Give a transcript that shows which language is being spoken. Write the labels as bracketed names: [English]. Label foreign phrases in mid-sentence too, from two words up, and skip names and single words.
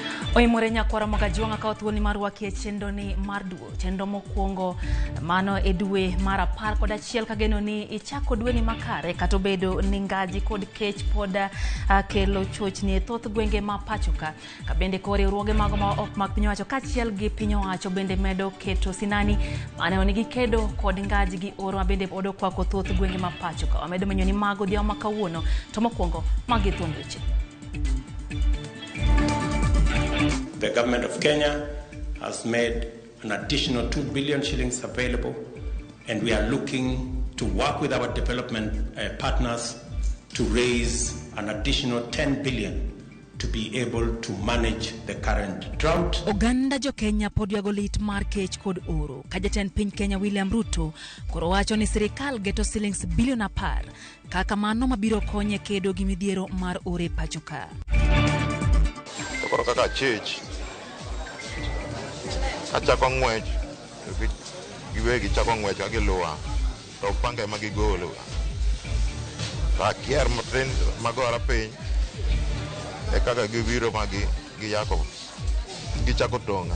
[Luo (Kenya and Tanzania)] Oimore nyakwara magajuanga ka thuoni mar wakie chendo ni mar duo chendo mokwongo mano e dwe mar 11 kageno ni ichako dwe ni makare kata bedo ni ngaji kod kech poda kelo chochni e thoth gwenge ma pachoka ka bende kore ruoge mago ma ok mag piny owacho kachiel gi piny owacho bende medo keto sinani mane onigi kedo kod ngaji gi oro ma bende odo kwako thoth gwenge ma pachoka wamedo menyo ni mago dhiao makawuono to mokwongo magi thuond weche. [English] The government of Kenya has made an additional 2 billion shillings available, and we are looking to work with our development partners to raise an additional 10 billion to be able to manage the current drought. [Luo (Kenya and Tanzania)] Oganda jo Kenya pod yago lit mar kech kod oro. Ka jatend piny Kenya William Ruto koro wacho ni sirikal geto shillings bilion 10 kaka mano mabiro konye kedo gi midhiero mar ore pachoka. Koro kaka chich achako ng'wech giwegi chako ng'wech ka giluwa to pange ma gigolo ka kier matin magora piny e kaka gibiro magi giyako gichako tonga.